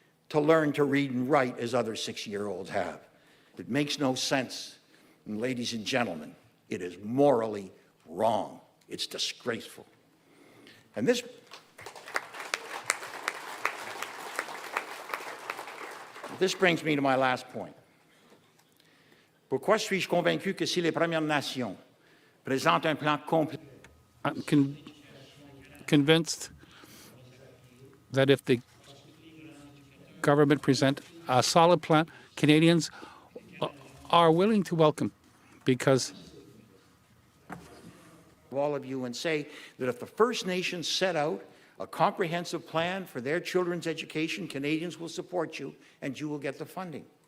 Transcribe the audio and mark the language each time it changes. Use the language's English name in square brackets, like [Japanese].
[English] to learn to read and write as other 6-year-olds have. It makes no sense. And ladies and gentlemen, it is morally wrong. It's disgraceful. And this brings me to my last point. [French] Pourquoi suis-je convaincu que si les Premières Nations présentent un plan complet? [English] I'm convinced that if the government present a solid plan, Canadians are willing to welcome, because All of you, and say that if the First Nations set out a comprehensive plan for their children's education, Canadians will support you and you will get the funding.